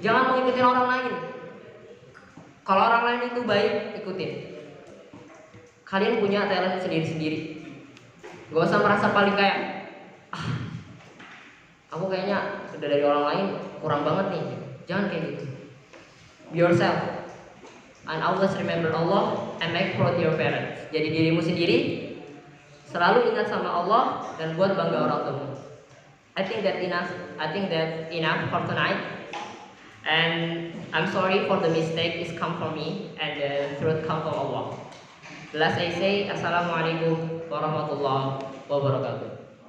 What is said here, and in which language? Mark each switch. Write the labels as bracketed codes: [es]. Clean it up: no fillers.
[id] Jangan mengikuti orang lain. Kalau orang lain itu baik, ikutin. Kalian punya talent sendiri. Gak usah merasa paling kayak aku kayaknya udah dari orang lain kurang banget nih. Jangan kayak gitu. [en] Be yourself and always remember Allah and make proud your parents. [id] Jadi dirimu sendiri, selalu ingat sama Allah dan buat bangga orang tuamu. [en] I think that enough for tonight. And I'm sorry for the mistake is come from me and the truth come from Allah. Last I say, Assalamualaikum warahmatullahi wabarakatuh.